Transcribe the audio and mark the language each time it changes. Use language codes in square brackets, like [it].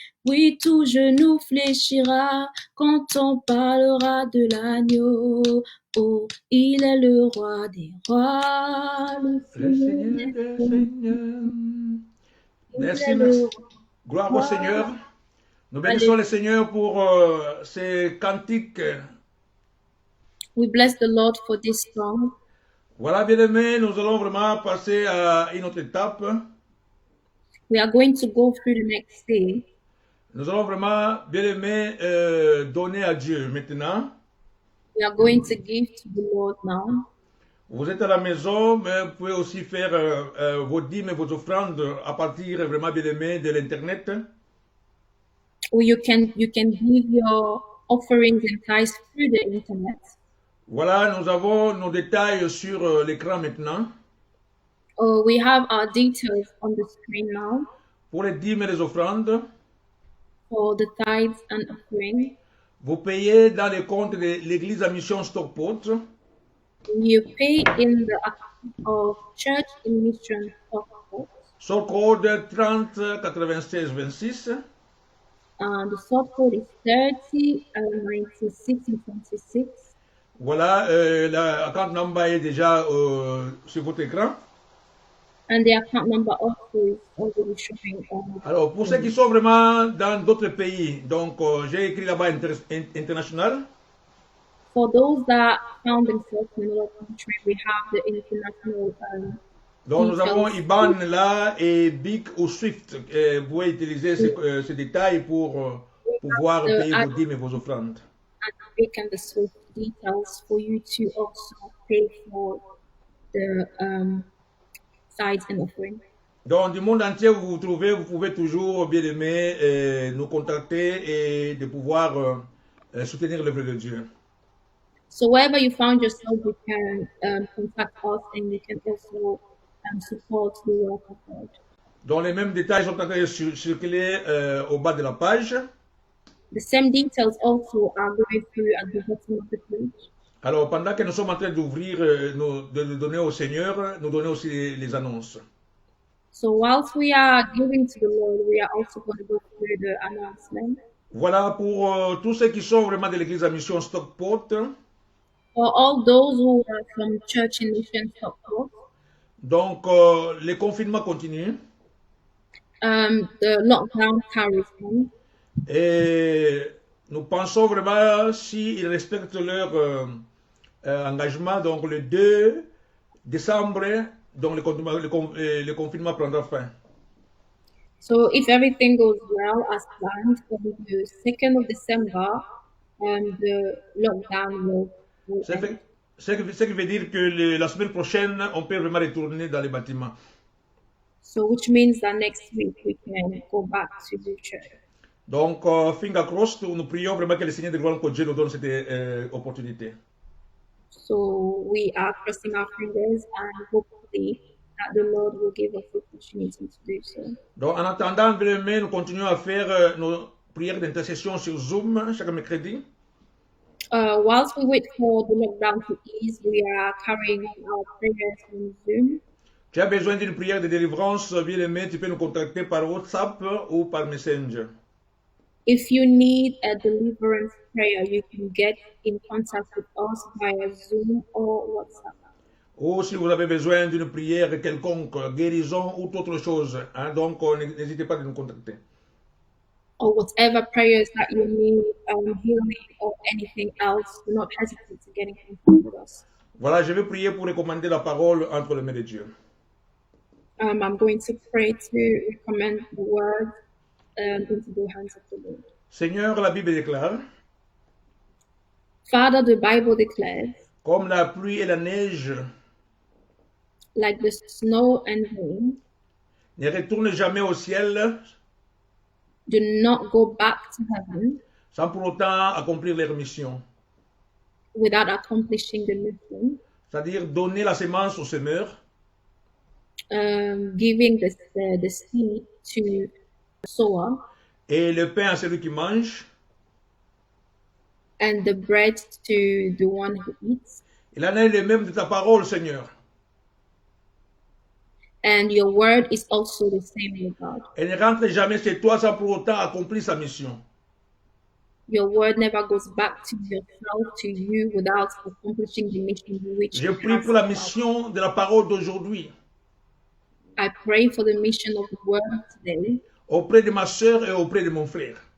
[fr] Oui, tout genou fléchira quand on parlera de l'agneau. Oh, il est le roi des rois, Le Seigneur des Seigneurs. Merci, il est le merci. Gloire au roi. Seigneur. Nous bénissons le Seigneur pour ces cantiques. [en] We bless the Lord for this song. [fr] Voilà, bien-aimés, nous allons vraiment passer à une autre étape. [en] We are going to go through the next stage. [fr] Nous allons vraiment, bien-aimés, donner à Dieu maintenant. [en] We are going to give to the Lord now. [fr] Vous êtes à la maison, mais vous pouvez aussi faire vos dîmes et vos offrandes à partir, vraiment, bien-aimés, de l'Internet. [en] Or you can give your offerings and tithes through the internet. [fr] Voilà, nous avons nos détails sur l'écran maintenant. [en] We have our details on the screen now [fr] Pour les dîmes et les offrandes, [en] for the tithes and offering. [fr] vous payez dans les comptes de l'Église à Mission Stockport. [en] You pay in the account of Church in Mission Stockport. [fr] Sur code 30 96 26. [en] The sort code is 30 96 and 26. [fr] Voilà, l' [en] account number [fr] est déjà sur votre écran. [en] And the account number also is already showing on. [fr] Alors, pour ceux qui sont vraiment dans d'autres pays, donc j'ai écrit là-bas international. [en] For those that found themselves in another country, we have the international [fr] Donc, nous avons [en] details. [fr] IBAN là et BIC ou SWIFT. Vous pouvez utiliser ces détails pour pouvoir payer vos dîmes et vos offrandes. [en] And the BIC and the SWIFT details for you to also pay for the tithes and offering. [fr] Donc, du monde entier où vous vous trouvez, vous pouvez toujours, bien aimer, nous contacter et de pouvoir soutenir l'œuvre de Dieu. [en] So wherever you found yourself, you can contact us and you can also support the work of God. [fr] Donc, les mêmes détails sont en train de circuler au bas de la page. [en] The same details also are going through at the bottom of the page. [fr] Alors, pendant que nous sommes en train d'ouvrir, de donner au Seigneur, nous donner aussi les annonces. [en] So whilst we are giving to the Lord, we are also going to go through the announcement. [fr] Voilà pour tous ceux qui sont vraiment de l'église à mission Stockport. [en] For all those who are from Church in Mission Stockport, [fr] Donc, les confinements continuent. [en] the lockdown carries on. [fr] Et nous pensons vraiment, s'ils respectent leur engagement, donc le 2 décembre, donc le confinement prendra fin. [en] So if everything goes well as planned, on the 2nd of December, the lockdown will end. [fr] Ce qui veut dire que la semaine prochaine, on peut vraiment retourner dans les bâtiments. [en] So which means that next week we can go back to the church. [fr] Donc, [en] finger crossed, [fr] nous prions vraiment que le Seigneur de gloire, que Dieu nous donne cette opportunité. [en] So we are crossing our fingers and hopefully that the Lord will give us the opportunity to do so. [fr] Donc, en attendant, bien aimé, nous continuons à faire nos prières d'intercession sur Zoom chaque mercredi. [en] Whilst we wait for the lockdown to ease, we are carrying on our prayers on Zoom. [fr] Tu as besoin d'une prière de délivrance, bien aimé, tu peux nous contacter par WhatsApp ou par Messenger. [en] If you need a deliverance prayer, you can get in contact with us via Zoom or WhatsApp. [fr] Ou si vous avez besoin d'une prière quelconque, guérison ou autre chose, hein, donc n'hésitez pas à nous contacter. [en] Or whatever prayers that you need, healing or anything else, do not hesitate to get in contact with us. [fr] Voilà, je vais prier pour recommander la parole entre les mains de Dieu. [en] I'm going to pray to recommend the word into the hands of the Lord. [fr] Seigneur, la Bible déclare, [en] Father, the Bible declares, [fr] comme la pluie et la neige [en] like the snow and rain, [fr] ne retournent jamais au ciel [en] do not go back to heaven [fr] sans pour autant accomplir leur mission. [en] without accomplishing the mission, [fr] C'est-à-dire donner la semence au semeur [en] giving the seed to the sower [fr] et le pain à celui qui mange. [en] and the bread to the one who eats. [fr] Il en est le même de ta parole, Seigneur. [en] And your word is also the same with God. [fr] Elle ne rentre jamais chez toi sans pour autant accomplir sa mission. [en] Your word never goes back to yourself, to you, without accomplishing the mission which [fr] Je [en] it [fr] prie [en] has [fr] pour la [en] about. [fr] mission de la parole d'aujourd'hui [en] I pray for the mission of the word today [fr] auprès de ma sœur et auprès de mon frère.